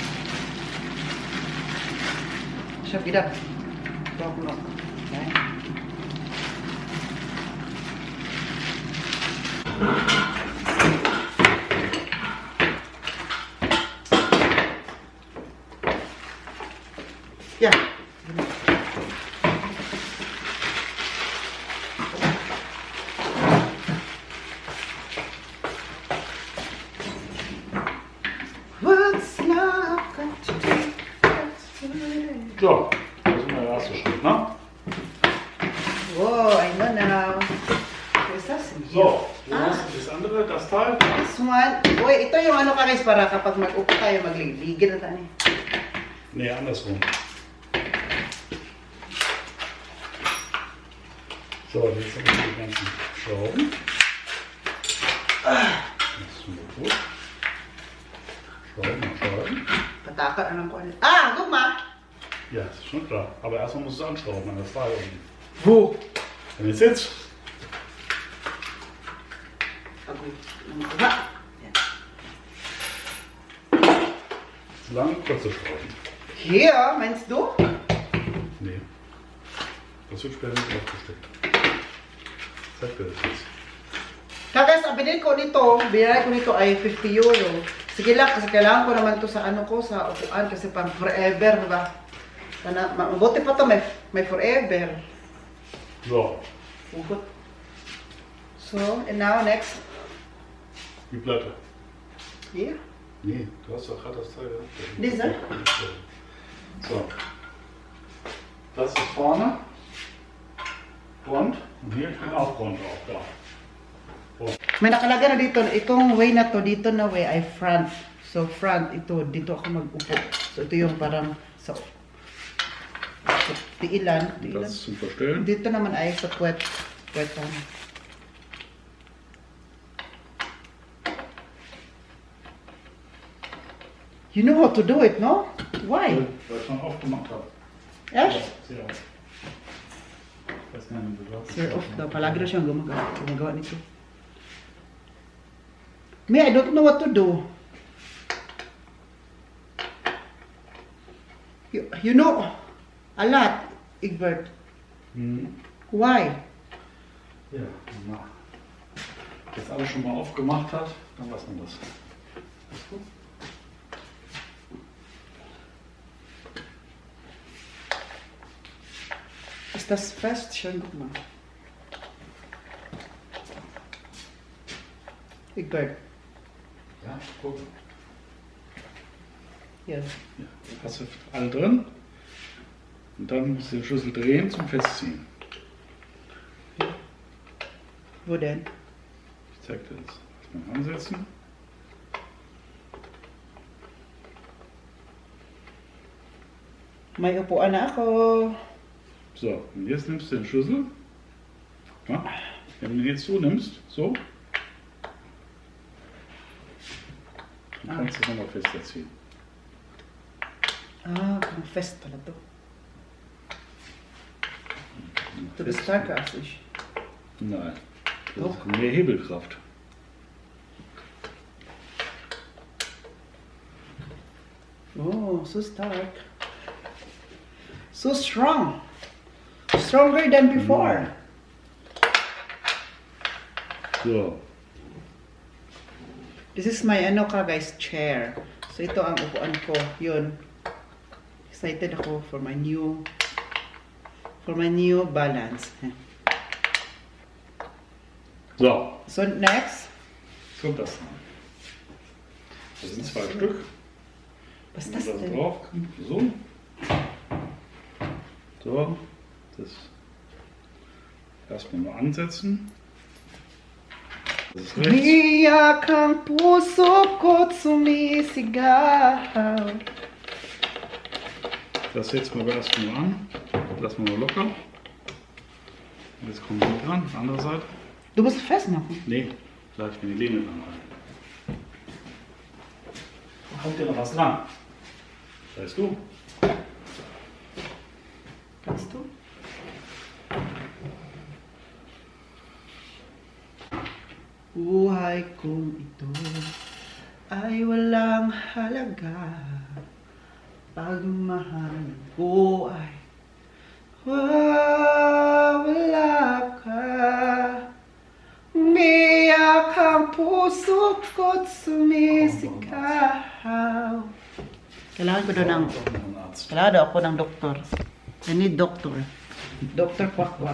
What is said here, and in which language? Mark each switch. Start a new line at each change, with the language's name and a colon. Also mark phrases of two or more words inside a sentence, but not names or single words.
German: Ich hab wieder brauchen noch. Nein. Ja.
English: What's love got to do?
German: So, das ist der erste Schritt, ne?
English: Whoa, I know now.
German: Wo ist das denn? So, wo hast du das andere, das Teil?
English: This one.
Filipino: Uy, ito yung ano ka guys para kapag mag-upo tayo, magligid na tayo.
German: Nee, andersrum. So, jetzt haben wir die ganzen Schrauben. Das ist schon gut. Schrauben.
Cebuano: Pataka na lang ko. Gugma!
German: Ja, das ist schon klar. Aber erstmal musst du es anschrauben an das Teil unten. Wo? Wenn jetzt sitzt, zu lang, kurze Schrauben. Hier, meinst du? Nee. Das wird später nicht aufgesteckt. Zeig dir das jetzt.
Filipino: Kaya sabi din ko nito, binigay ko nito ay 50 euro. Sige lang, kasi kailangan ko naman to sa ano ko, sa upuan, kasi pang forever, ba? Sana, mabuti pa to, may forever.
English: So, Ugot. So, and now next.
German: Die Platte.
English: Here.
German: Nee, du hast doch gerade das Teil gehabt. Diese? So. Das ist vorne. Front. Und hier, ich bin auch Front auch da.
Filipino: May nakalagay na dito, itong way na to, dito na way ay front. So front, ito, dito ako mag-upo. So ito yung parang sa tiilan.
German: Das ist zum Verstellen.
Filipino: Dito naman ay sa puwetan.
English: You know how to do it, no? Why?
German: Weil ich schon aufgemacht habe.
English: Yes?
German: Sehr auf. Ich weiß gar nicht, wie du das
Filipino: Sir, off daw. Palagi na siyang gumagawa nito.
English: Me, I don't know what to do. You know a lot, Egbert. Mhm. Why?
German: Ja, wenn man das alles schon mal aufgemacht hat, dann weiß man das. Ist gut. Ist das fest? Schön, guck mal. Egbert. Ja, guck. Hier. Ja, hast du alle drin. Und dann musst du den Schlüssel drehen zum Festziehen. Wo denn? Ich zeig dir das. Erstmal ansetzen.
Filipino: May upuan na ako.
German: So, und jetzt nimmst du den Schlüssel. Ja, wenn du den jetzt so nimmst, so, dann kannst du es nochmal fester ziehen.
Filipino: Ah, kung fest pala to.
German: Du bist stärker als ich. Nein, das Doch. ist mehr Hebelkraft.
English: Oh, so stark. So strong. Stronger than before. So, This is my
Filipino: ano ka
English: guys, chair.
Filipino: So ito ang upuan ko. Yun. Excited ako
English: for my new balance. so, So next,
German: kommt das noch. Das sind 2 Stück. was ist Wenn das man das denn? drauf kommt, so. So, das erstmal nur ansetzen. Das ist rechts.
Filipino: Iyak ang puso ko't sumisigaw.
German: Das setzen wir erstmal nur an. Lassen wir nur locker. Jetzt kommen wir dran, andere Seite. Du musst es festmachen. Nee, gleich wenn die Lehne dran rein. Kommt dir noch was dran? Weißt du? Kannst du?
Filipino: Buhay kong ito ay walang halaga. Pagmamahal ko ay wala ka. Umiyak ang puso ko't sumisigaw. Kailangan ko doon ng... Kailangan daw ako ng doktor.
English: I need doctor.
Filipino: Doktor Kwak-Kwak.